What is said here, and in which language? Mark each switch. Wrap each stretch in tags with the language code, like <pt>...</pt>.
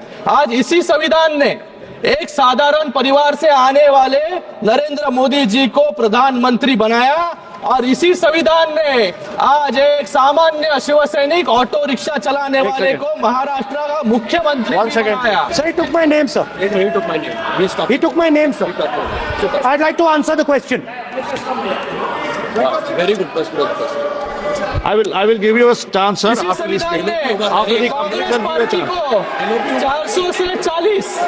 <hi>आज इसी संविधान ने एक साधारण परिवार से आने वाले नरेंद्र मोदी जी को प्रधानमंत्री बनाया और इसी संविधान ने आज एक सामान्य शिवसैनिक ऑटो रिक्शा चलाने वाले को महाराष्ट्र का मुख्यमंत्री बनाया।</hi> <en>Sir, he took my name, sir. He took my name. He took my name, sir. I'd like to answer the question. Very good question. I will give you a chance, sir.</en> <hi>इसी</hi> <en>After this</en> <hi>संविधान ने Congress party को 400 से 40</hi>